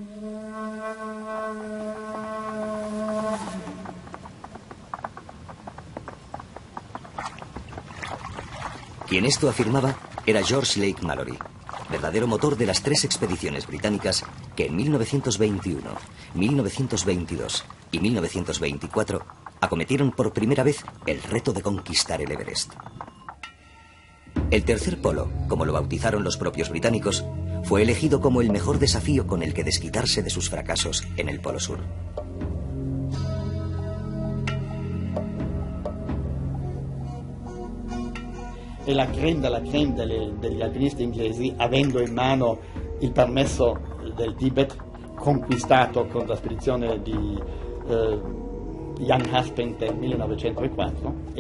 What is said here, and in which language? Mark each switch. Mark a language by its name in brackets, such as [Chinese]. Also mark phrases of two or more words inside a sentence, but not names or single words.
[Spanish] Quien esto afirmaba era George Lake Mallory, verdadero motor de las 3 expediciones británicas que en 1921, 1922 y 1924 acometieron por primera vez el reto de conquistar el Everest. El tercer polo, como lo bautizaron los propios británicos, fue elegido como el mejor desafío con el que desquitarse de sus fracasos en el Polo Sur. [Italian] E la creme degli alpinisti inglesi, avendo in mano il permesso del Tibet, conquistato con la spedizione di Jan Haspent nel 1904, e